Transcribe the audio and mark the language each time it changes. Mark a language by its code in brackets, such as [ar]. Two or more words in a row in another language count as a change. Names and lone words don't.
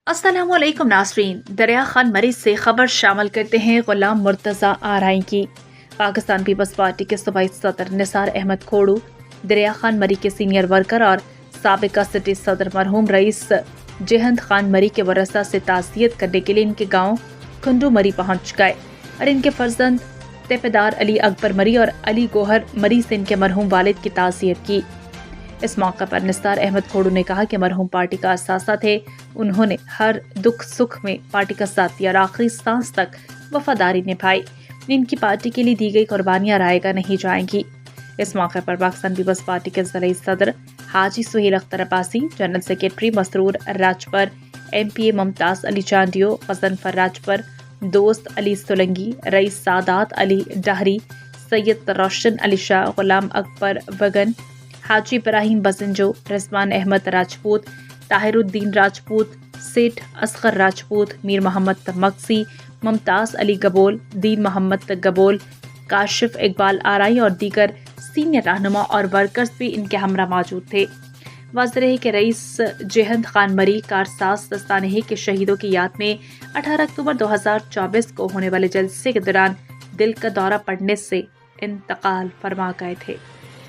[ur] السلام علیکم ناظرین، دریا خان مری سے خبر شامل کرتے ہیں غلام مرتضیٰ آرآئی کی. پاکستان پیپلز پارٹی کے صوبائی صدر نثار احمد کھوڑو دریا خان مری کے سینئر ورکر اور سابقہ سٹی صدر مرحوم رئیس جہند خان مری کے ورثا سے تعزیت کرنے کے لیے ان کے گاؤں کھنڈو مری پہنچ گئے اور ان کے فرزند تپیدار علی اکبر مری اور علی گوہر مری سے ان کے مرحوم والد کی تعزیت کی. اس موقع پر نثار احمد کھوڑو نے کہا کہ مرحوم پارٹی کا اثاثہ تھے، انہوں نے ہر دکھ سکھ میں پارٹی کا ساتھ دیا اور آخری سانس تک وفاداری نبھائی. ان کی پارٹی کے لیے دی گئی قربانیاں رائیگاں نہیں جائیں گی. اس موقع پر پاکستان پیپلز پارٹی کے ضلع صدر حاجی سہیل اختر عباسی, [en] General Secretary [ur] مسرور راجپر, MPA ممتاز علی چانڈیو، غضنفر راجپر، دوست علی سولنگی، رئیس سادات علی ڈہری، سید روشن علی شاہ، غلام اکبر وگن، حاجی ابراہیم بسنجو، رضوان احمد راجپوت، طاہرالدین راجپوت، سیٹھ اصغر راجپوت، میر محمد مکسی، ممتاز علی گبول، دین محمد گبول، کاشف اقبال آرآئی اور دیگر سینئر رہنما اور ورکرز بھی ان کے ہمراہ موجود تھے. واضح ہے کہ رئیس جہند خان مری کارساز دستانے ہے کہ شہیدوں کی یاد میں 18 اکتوبر 2024 کو ہونے والے جلسے کے دوران دل کا دورہ پڑنے سے انتقال فرما گئے تھے.